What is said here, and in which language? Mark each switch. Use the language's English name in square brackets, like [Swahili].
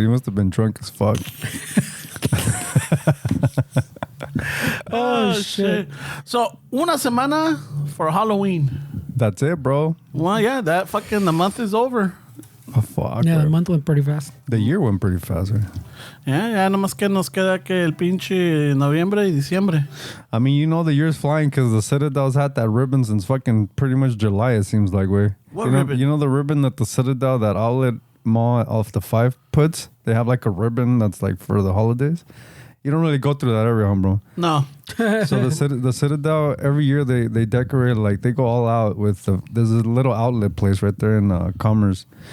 [English] He must have been drunk as fuck. Oh, shit. So, [Spanish] una semana [English] for Halloween. That's it, bro. Well, yeah, that fucking, the month is over. Oh, fuck, Yeah, bro. the month went pretty fast. The year went pretty fast, right? [Spanish] Ya nomás que nos queda que el pinche noviembre y diciembre. [English] I mean, you know the year's flying because the Citadel's had that ribbon since fucking pretty much July, it seems like, way. What you know, ribbon? You know the ribbon that the Citadel, that outlet mall off the 5 puts? They have like a ribbon that's like for the holidays. You don't really go through that area, huh, bro. No. So the Citadel, every year they decorate, like they go all out with there's a little outlet place right there in Commerce.